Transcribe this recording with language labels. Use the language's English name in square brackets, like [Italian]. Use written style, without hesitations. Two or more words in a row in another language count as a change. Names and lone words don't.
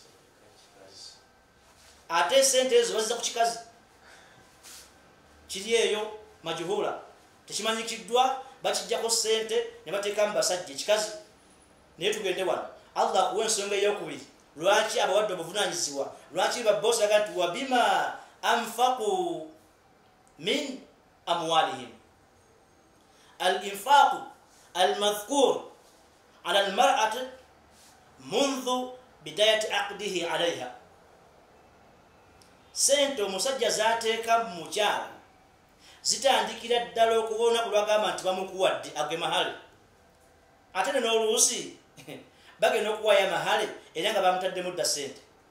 [Ganda] Ate ssente ezo bazza ku kikazi kiri eyo majuhula, tekimanyikiddwa, bakijjako ssente ne bateeka mu basajja ekikazi. Naye tugende wano, Allah akuwa ensonga ey'okubiri lwaki abawadde obuvunaanyizibwa, lwaki babbosi aga nti [Arabic] وبما أنفقوا من أموالهم. الإنفاق المذكور على المرأة منذ بداية عقده عليها. [Ganda] Sente omusajja zaateeka mu mukyala zitandikira ddala okuba olunaku lwagamba nti bamukuwadde age mahale. Ate n'oluusi bagenda okuwaayo amahale era nga bamutaddemu dda ssente.